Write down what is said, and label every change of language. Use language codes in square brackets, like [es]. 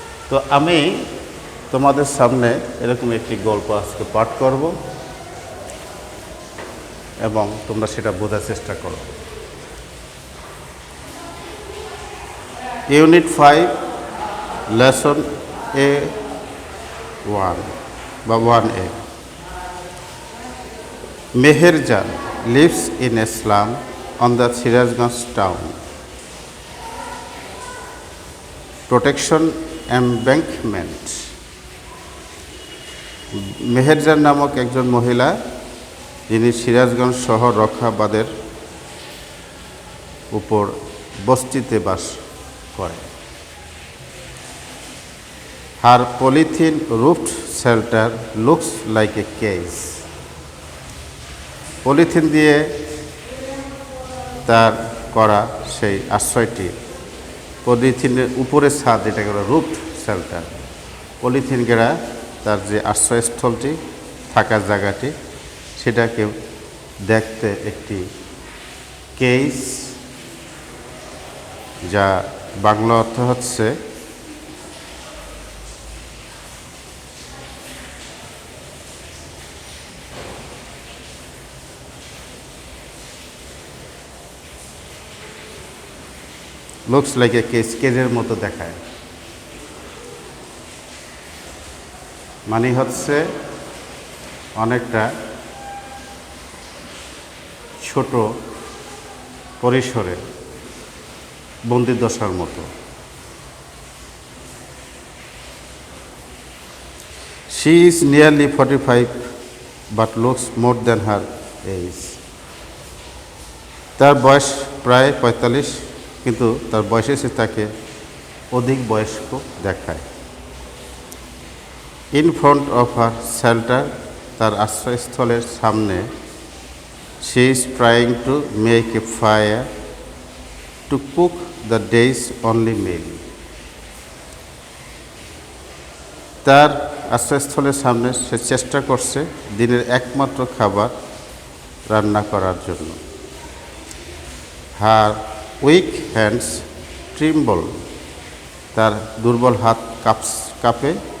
[bn] তো আমি তোমাদের সামনে এরকম একটি গল্প আজকে পাঠ করব এবং তোমরা সেটা বোঝার চেষ্টা করো। ইউনিট 5 লেসন A1 বা 1A। [en] Meherjan lives in a slum on the Sirajganj town. Protection embankment. [bn] Meherjaan নামক একজন মহিলা, যিনি সিরাজগঞ্জ শহর রক্ষা বাঁধের উপর বস্তিতে বাস করে। [en] Her polythene roofed shelter looks like a cage. [bn] Polythene দিয়ে তার করা সেই আশ্রয়টি, পলিথিনের উপরে ছাদ, যেটাকে বলা রুফড শেল্টার, পলিথিন ঘেরা তার যে আশ্রয়স্থলটি, থাকার জায়গাটি, সেটাকে দেখতে একটি কেস, যা বাংলা অর্থ হচ্ছে [en] looks like a cage, [bn] কেজের মতো দেখায়। মানে হচ্ছে অনেকটা ছোট পরিসরে বন্দিদশার মতো। [en] She is nearly 45 but looks more than her age. [bn] তার বয়স প্রায় 45, কিন্তু তার বয়সে সে তাকে অধিক বয়স্ক দেখায়। [en] in front of her shelter, [bn] তার আশ্রয়স্থলের সামনে, [en] she is trying to make a fire to cook the day's only meal. [bn] তার আশ্রয়স্থলের সামনে সে চেষ্টা করছে দিনের একমাত্র খাবার রান্না করার জন্য। [en] her weak hands tremble, [bn] তার দুর্বল হাত কাঁপে।